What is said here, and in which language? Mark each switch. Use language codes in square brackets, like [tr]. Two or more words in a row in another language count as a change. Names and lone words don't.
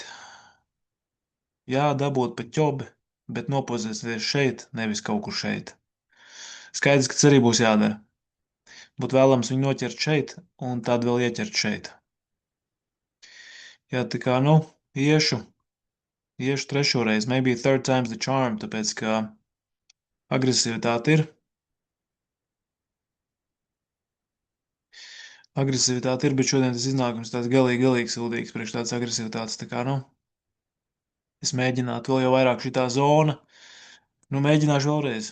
[lv] Jā, dabūt pa ķobi, bet nopozicionēties šeit, nevis kaut kur šeit. Skaidrs, ka tas arī būs jādara. Būtu vēlams viņu noķert šeit, un tad vēl ieķert šeit. Jā, tā kā, nu, iešu trešo reizi, [en] maybe third time's the charm, [lv] tāpēc, ka agresivitāte ir. Agresivitāte ir, bet šodien tas iznākums tāds galīgi sūdīgs priekš tādas agresivitātes, tā kā, nu, es mēģinātu vēl jau vairāk šitā zona, nu, mēģināšu vēlreiz.